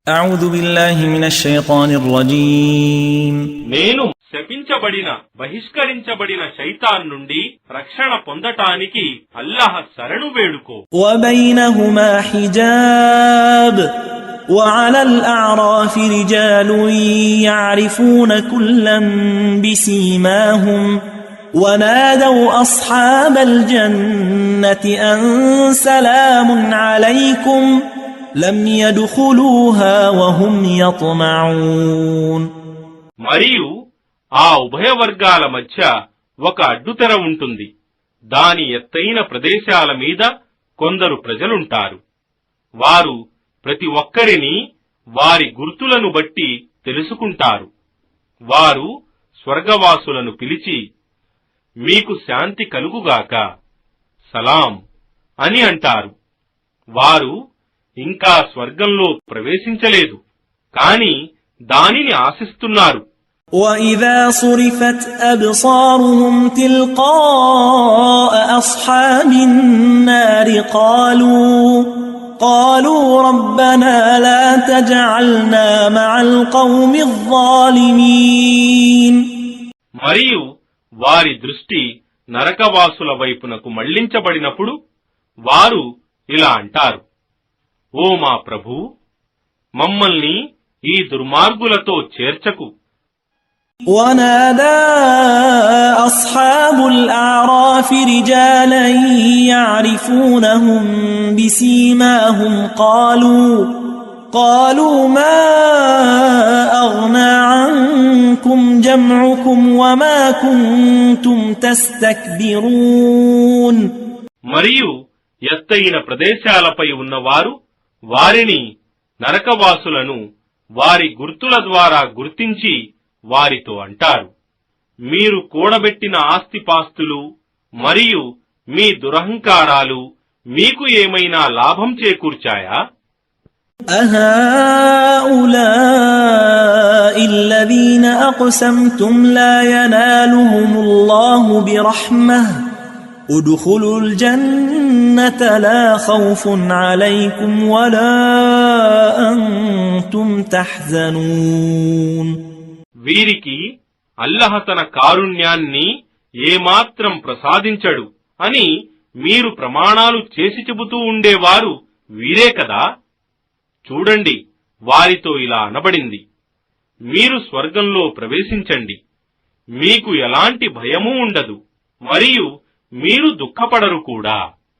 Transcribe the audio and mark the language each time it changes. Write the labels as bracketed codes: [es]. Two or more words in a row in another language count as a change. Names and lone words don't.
[ar] أعوذ بالله من الشيطان الرجيم [te] నేను శపించబడిన బహిష్కరించబడిన శైతాన్ నుండి రక్షణ పొందటానికి అల్లాహ్ శరణు వేడుకో. [ar] وبينهما حجاب وعلى الأعراف رجال يعرفون كلا بسيماهم ونادوا أصحاب الجنة أن سلام عليكم لم يدخلوها وهم يطمعون. [te] మరియు ఆ ఉభయ వర్గాల మధ్య ఒక అడ్డుతెర ఉంటుంది. దాని ఎత్తైన ప్రదేశాల మీద కొందరు ప్రజలుంటారు. వారు ప్రతి ఒక్కరిని వారి గుర్తులను బట్టి తెలుసుకుంటారు. వారు స్వర్గవాసులను పిలిచి, మీకు శాంతి కలుగుగాక, సలాం అని అంటారు. వారు ఇంకా స్వర్గంలో ప్రవేశించలేదు, కాని దానిని ఆశిస్తున్నారు. [ar] وَإِذَا صُرِفَتْ أَبْصَارُهُمْ تِلْقَاءَ أَصْحَابِ النَّارِ قَالُوا رَبَّنَا لَا تَجْعَلْنَا مَعَ الْقَوْمِ الظَّالِمِينَ. [te] మరియు వారి దృష్టి నరకవాసుల వైపునకు మళ్లించబడినప్పుడు వారు ఇలా అంటారు, ఓ మా ప్రభూ, మమ్మల్ని ఈ దుర్మార్గులతో చేర్చకు. [ar] ونادى أصحاب الأعراف رجالا يعرفونهم بسيماهم قالوا ما أغنى عنكم جمعكم وما كنتم تستكبرون. [te] మరియు ఎత్తైన ప్రదేశాలపై ఉన్నవారు వారిని, నరకవాసులను వారి గుర్తుల ద్వారా గుర్తించి వారితో అంటారు, మీరు కూడబెట్టిన ఆస్తిపాస్తులు మరియు మీ దురహంకారాలు మీకు ఏమైనా లాభం చేకూర్చాయా? [ar] أهؤلاء الذين أقسمتم لا ينالهم الله برحمة ادخلوا الجنة لا خوف عليكم ولا أنتم تحزنون. [te] వీరికి అల్లాహ్ తన కారుణ్యాన్ని ఏమాత్రం ప్రసాదించడు అని మీరు ప్రమాణాలు చేసి చెబుతూ ఉండేవారు వీరే కదా. చూడండి, వారితో ఇలా అనబడింది, మీరు స్వర్గంలో ప్రవేశించండి, మీకు ఎలాంటి భయమూ ఉండదు మరియు మీరు దుఃఖపడరు కూడా.